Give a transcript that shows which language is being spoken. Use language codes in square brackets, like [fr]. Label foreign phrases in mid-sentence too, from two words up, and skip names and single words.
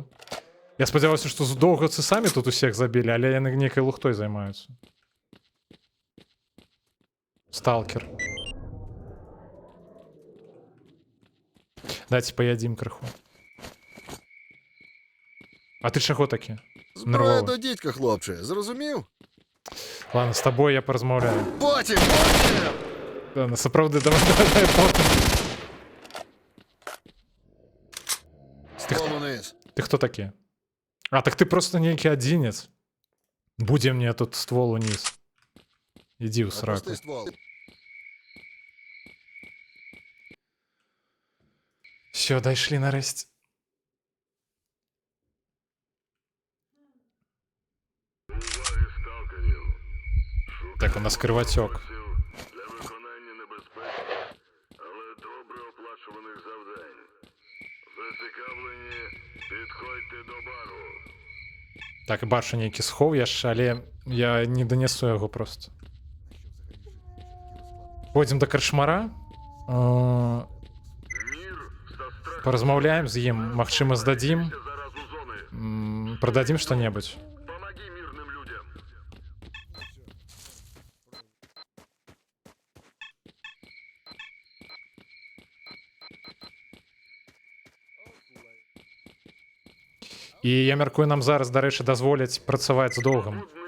[be] Я спадзяваўся, што доўгацы самі тут усіх забілі, але яны нейкай лухтой займаюцца. Сталкер. Дайте поядим крыху. А ты чаго такі? [uk] Зброя до дідька, хлопче, зрозумів? Ладно, з тобою я порозмовляю. Потім! [be] Ладно, сапраўды, давай потім. [uk] Ствол униз. [be] Ты хто такі? А, так ты просто нейкі адзінец. Будзе мне тут [uk] ствол униз. [be] Иди ў сраку. [ru] Опусти ствол. [be] Все, дайшлі нарэшце. Так, у нас кривачок. [uk] Для виконання небезпечних, але добре оплачуваних завдань. Зацікавлені, підходьте до бару. [be] Так, бачу нейкі схоў яшчэ, але я не данесу яго просто. Пойдзем да карчмара. Паразмаўляем з ім, магчыма, здадзім. Прададзім што-небудзь. І я мяркую, нам зараз, дарэчы, дазволяць працаваць з доўгам.